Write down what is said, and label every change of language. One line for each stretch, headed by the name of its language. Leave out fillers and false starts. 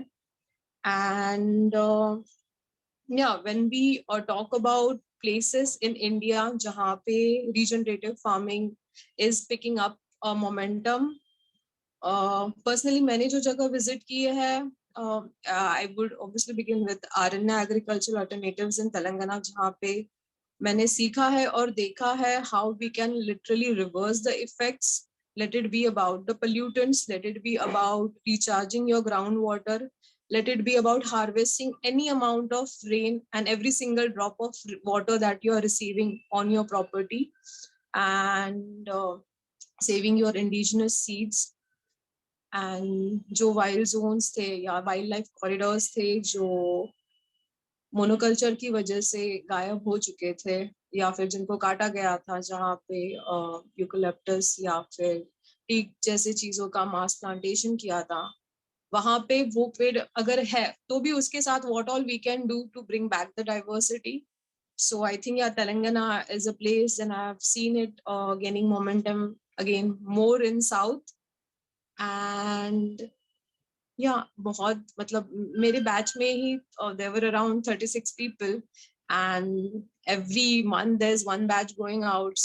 English: and when we talk about places in India जहाँ पे regenerative farming is picking up momentum,
Hindi: personally मैंने जो जगह विजिट की है,
English: I would obviously begin with Aranya Agricultural Alternatives in Telangana,
Hindi: जहाँ पे मैंने सीखा है और देखा है
English: how we can literally reverse the effects. Let it be about the pollutants, let it be about recharging your groundwater, let it be about harvesting any amount of rain and every single drop of water that you are receiving on your property, and saving your indigenous seeds.
Hindi: And जो wild Jones थे या wild life corridors थे जो monoculture की वजह से गायब हो चुके थे या फिर जिनको काटा गया था, जहाँ पे यूकलिप्टस या फिर टीक जैसे चीजों का मास प्लांटेशन किया था, वहां पे वो पेड़ अगर है तो भी उसके साथ
English: What all we can do to bring back the diversity. So I think Telangana is a place, and I have seen it gaining momentum again more in south. And
Hindi: बहुत मतलब मेरे बैच में ही
English: there were around 36 people, and every month there's one batch going out.